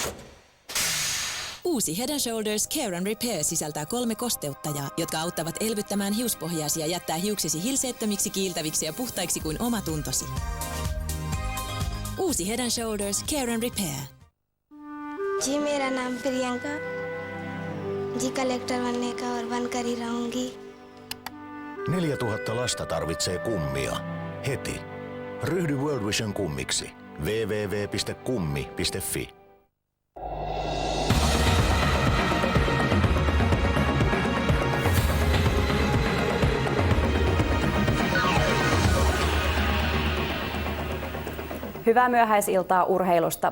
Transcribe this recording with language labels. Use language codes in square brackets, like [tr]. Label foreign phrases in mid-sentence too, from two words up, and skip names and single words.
[fi] Uusi Head & Shoulders Care & Repair sisältää 3 kosteuttajaa, jotka auttavat elvyttämään hiuspohjaasi ja jättää hiuksesi hilseettömiksi, kiiltäviksi ja puhtaiksi kuin oma tuntosi. Uusi Head & Shoulders Care & Repair. [hi] जी मेरा नाम प्रियंका जी कलेक्टर बनने का और बनकर ही रहूंगी. [fi] 4000 lasta tarvitsee kummia. Heti. Ryhdy World Vision kummiksi. www.kummi.fi. Hyvää myöhäisiltaa urheilusta.